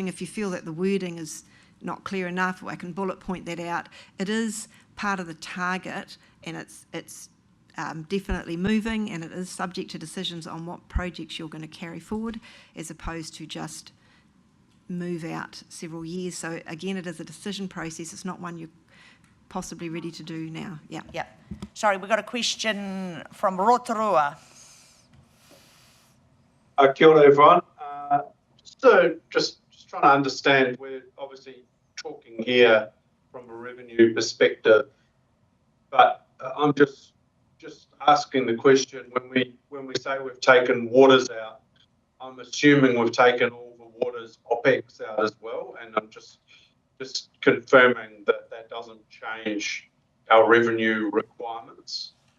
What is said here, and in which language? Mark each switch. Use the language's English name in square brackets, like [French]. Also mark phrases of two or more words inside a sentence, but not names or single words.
[English] If you feel that the wording is not clear enough, or I can bullet point that out, it is part of the target, and it's definitely moving, and it is subject to decisions on what projects you're going to carry forward, as opposed to just move out several years. So again, it is a decision process. It's not one you're possibly ready to do now. Yeah. Yeah. Sorry, we've got a question from Rotorua. [Māori] Kia ora, [English] everyone. Just trying to understand, we're obviously talking here from a revenue perspective, but I'm just asking the question, when we say we've taken waters out, I'm assuming we've taken all the waters OPEX out as well, and I'm just confirming that that doesn't change our revenue requirements.